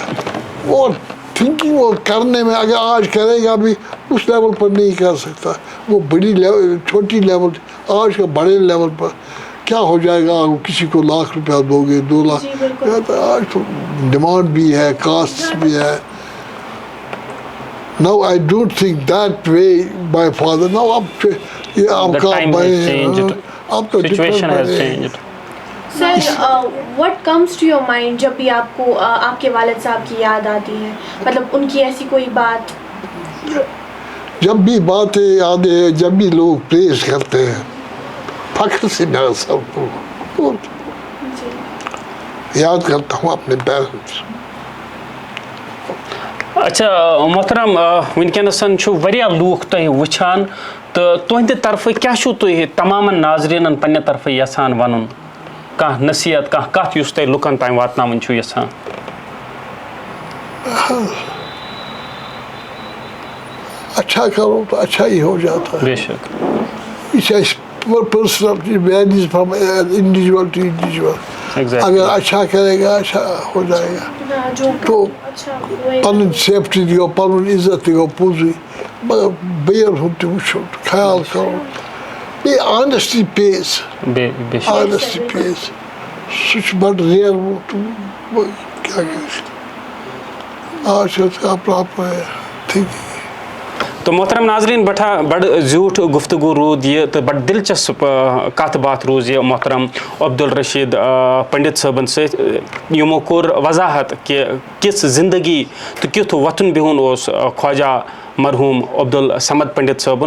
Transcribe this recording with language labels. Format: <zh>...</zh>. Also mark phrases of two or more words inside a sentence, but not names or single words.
<ur>اور تھنکنگ اور کرنے میں اگر آج کرے گا بھی اس لیول پر نہیں کر سکتا. وہ بڑی لیول, چھوٹی لیول, آج کا بڑے لیول پر کیا ہو جائے گا. کسی کو ₹1,00,000 دو گے, 2 لاکھ. جی بالکل. آج تو ڈیمانڈ بھی ہے, کاسٹ بھی ہے.</ur> <en>Now I don't think that way my father.</en> <ur>Now اب</ur> <en>the time has changed,</en> <ur>اب تو</ur> <en>situation has changed. sir what comes to your mind</en> <ur>جب بھی آپ کو آپ کے والد صاحب کی یاد آتی ہے, مطلب ان کی ایسی کوئی بات؟ جب بھی باتیں یاد ہے, جب بھی لوگ پریز کرتے ہیں, فخر سے میرا سب کو یاد کرتا ہوں اپنے پیرنٹس. اچھا محترم,</ur> <ks>ونکینسن چھُ واریاہ لوٗکھ تۄہہِ وٕچھان تہٕ تُہنٛدِ طرفہٕ کیٛاہ چھُو تُہۍ تمامن ناظریٖنن پننہِ طرفہٕ یژھان وَنُن؟ کانٛہہ نصیحت, کانٛہہ کتھ یُس تُہۍ لُکن تام واتناوٕنۍ چھُو یژھان؟</ks> <ur>اچھا کرو تو اچھا ہی ہو جاتا ہے. بے شک.</ur> <ks>یہ چھِ</ks> <en>personal varies from individual to individual.</en> <ur>اگر اچھا کرے گا اچھا ہو جائے گا.</ur> <ks>تو پنٕنۍ سیفٹی تہِ گوٚو, پنُن عزت تہِ گوٚو پوٚزُے, مگر بیٚیَن ہُنٛد تہِ وٕچھُن, خیال کرُن. بیٚیہِ</ks> <en>honesty pays, honesty pays,</en> <ks>سُہ چھُ بَڑٕ ریر. کیٛاہ گژھِ آز چھِ اپنا تھِنٛکِنٛگ.</ks> <ur>تو محترم ناظرین,</ur> <ks>بڑ زیوٗٹھ گفتگو روٗد یہِ تہٕ بڑٕ دِلچسپ کتھ باتھ روٗز یہِ محترم عبدالرشید پنڈت صٲبن سۭتۍ. یِمو کوٚر وضاحت کہِ کِژھ زندگی تہٕ کیُتھ وۄتھُن بِہُن اوس خواجہ مرحوٗم عبدالصمد پنڈت صٲبُن.</ks>